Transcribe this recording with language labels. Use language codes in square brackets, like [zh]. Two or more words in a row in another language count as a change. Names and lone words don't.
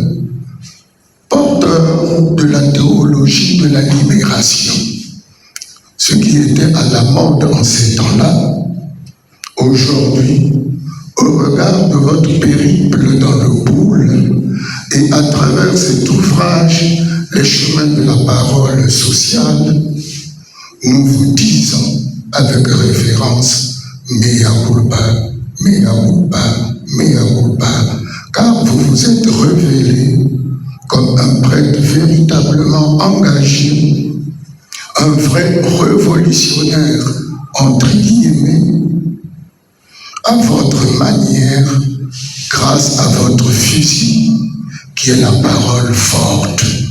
[fr] porteur de la théologie de la libération, ce qui était à la mode en ces temps-là, aujourd'hui, au regard de votre périple dans le boule et à travers cet ouvrage, les chemins de la parole sociale, nous vous disons avec référence [la] mea culpa, mea culpa, mea culpa, [fr] car vous vous êtes révélé comme un prêtre véritablement engagé, un vrai révolutionnaire, entre guillemets, à votre manière, grâce à votre fusil, qui est la parole forte.